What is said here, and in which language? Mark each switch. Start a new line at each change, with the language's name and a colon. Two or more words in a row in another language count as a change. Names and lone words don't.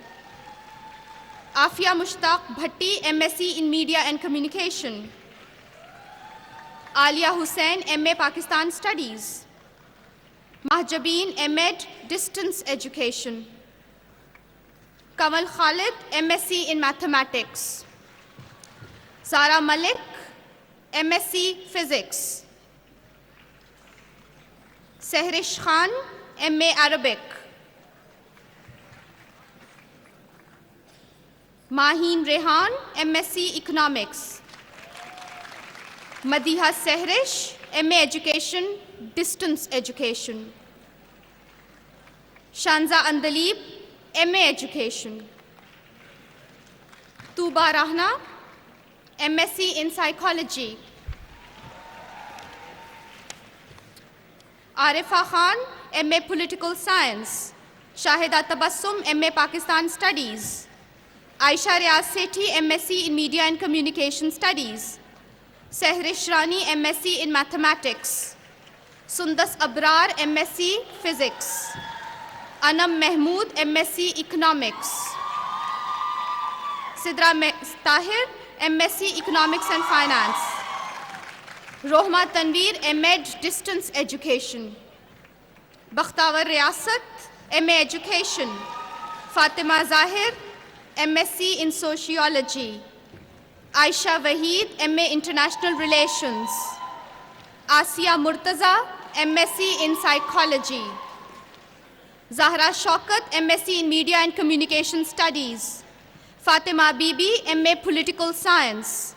English: Afia Mushtaq Bhatti, MSc in Media and Communication. Alia Hussain, MA Pakistan Studies. Mahjabeen, MEd Distance Education. Kamal Khalid, MSc in Mathematics. Zara Malik, MSc Physics. Sehrish Khan, MA Arabic. Maheen Rehan, MSc Economics. Madiha Sehrish, MA Education, Distance Education. Shanza Andalib, MA Education. Tuba Rahna, MSc in Psychology. Arifa Khan, MA Political Science. Shahida Tabassum, MA Pakistan Studies. Aisha Riaz Sethi, MSc in Media and Communication Studies. Sehrish Rani, MSc in Mathematics. Sundas Abrar, MSc Physics. Anam Mahmood, MSc Economics. Sidra Tahir, MSc Economics and Finance. Rohma Tanveer, MEd Distance Education. Bakhtawar Riyasat, MA Education. Fatima Zahir, MSc in Sociology. Aisha Waheed, MA International Relations. Asiya Murtaza, MSc in Psychology. Zahra Shaukat, MSc in Media and Communication Studies. Fatima Bibi, MA Political Science.